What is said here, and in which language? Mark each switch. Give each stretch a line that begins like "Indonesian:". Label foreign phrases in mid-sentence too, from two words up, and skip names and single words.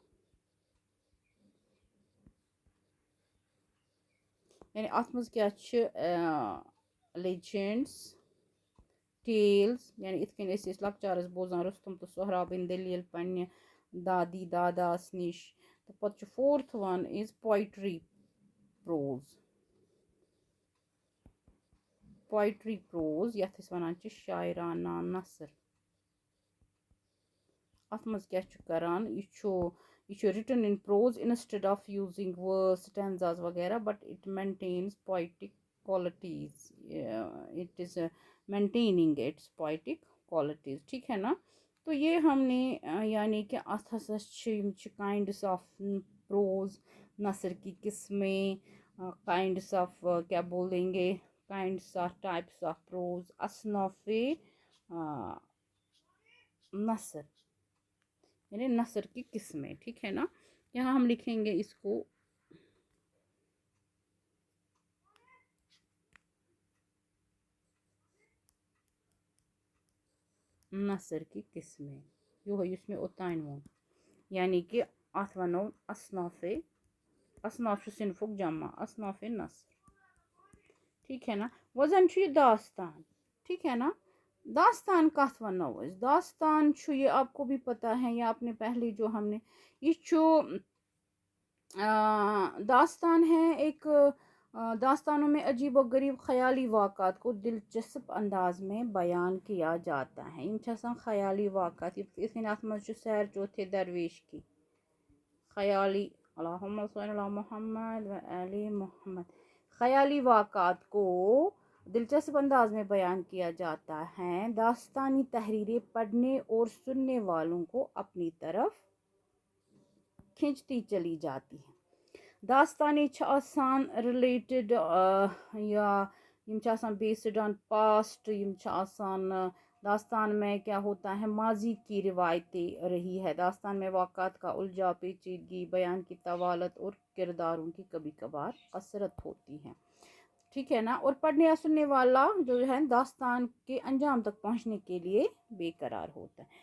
Kashmiri: یعنی اَتھ منٛز کیٛاہ چھِ
English: legends tales
Kashmiri: یعنی یِتھ کٔنۍ أسۍ ٲسۍ لۄکچارَس بوزان رُستُم تہٕ سہرابٕنۍ دٔلیٖل پنٛنہِ دادی داداس نِش تہٕ پَتہٕ چھُ
English: fourth one is poetry
Kashmiri: پروز یَتھ أسۍ وَنان چھِ شاعرانہ نثر اَتھ منٛز کیٛاہ چھُ کران یہِ چھُ
English: written in prose instead of using words stanzas etc but it maintains poetic qualities it is maintaining its poetic qualities اٹ از مینٹیننگ اٹس پویٹک کوالٹیٖز
Urdu: ٹھیک ہے نا تو یہ ہم نے یعنی کہ
Kashmiri: اتھ ہسا چھِ
English: kinds of prose
Urdu: نثر کی قسمیں
English: kinds of
Urdu: کیا بول دیں گے
English: kinds of types of prose اصناف
Urdu: نثر یعنی نثر کی قسمیں ٹھیک ہے نا یہاں ہم لکھیں گے اس کو نثر کی قسمیں
Kashmiri: یِہوٚے یُس مےٚ اوٚتانۍ ووٚن یعنی کہ اتھ وَنو اصناف
Urdu: اصناف صنفک جمع اصناف نصر. ٹھیک ہے نا. وزن چھُ یہ داستان. ٹھیک ہے نا.
Kashmiri: داستان کتھ ونو أسۍ.
Urdu: داستان چھُ یہ آپ کو بھی پتا ہے یا آپ نے پہلے جو ہم نے یہ چھُ داستان ہے ایک داستانوں میں عجیب و غریب خیالی واقعات کو دلچسپ انداز میں بیان کیا جاتا ہے.
Kashmiri: یم چھِ آسان خیالی واقعات یِتھ کٔنۍ اَتھ منٛز چھُ سیر چوتھے درویش کی خیالی
Arabic: اللہم صل علی محمد و آل محمد.
Urdu: خیالی واقعات کو دلچسپ انداز میں بیان کیا جاتا ہے. داستانی تحریریں پڑھنے اور سننے والوں کو اپنی طرف کھینچتی چلی جاتی ہیں.
Kashmiri: داستانیں چھِ آسان ریلیٹڈ یا یم چھِ آسان
English: based on past.
Urdu: یم چھِ آسان داستان میں کیا ہوتا ہے ماضی کی روایتیں رہی ہے. داستان میں واقعات کا الجھا پیچیدگی بیان کی طوالت اور کرداروں کی کبھی کبھار کثرت ہوتی ہے. ٹھیک ہے نا. اور پڑھنے یا سننے والا جو ہے داستان کے انجام تک پہنچنے کے لیے بے قرار ہوتا ہے.